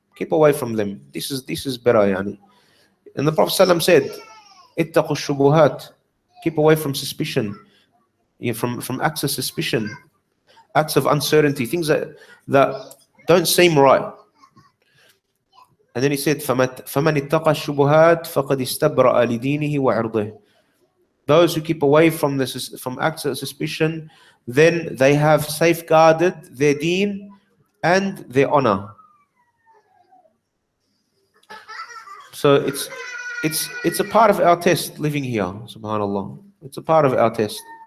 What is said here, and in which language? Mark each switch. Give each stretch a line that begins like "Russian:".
English: Keep away from them. This is better. Yani. And the Prophet ﷺ said,
Arabic: "Ittaqu shubuhat."
English: Keep away from suspicion, from acts of suspicion, acts of uncertainty, things that don't seem right. And then he said,
Arabic: فَمَنِ اتَّقَى الشُّبُهَاتِ فَقَدْ اسْتَبْرَأَ لِدِينِهِ وَعِرْضِهِ.
English: Those who keep away from acts of suspicion, then they have safeguarded their deen and their honor. So it's a part of our test living here, subhanallah. It's a part of our test.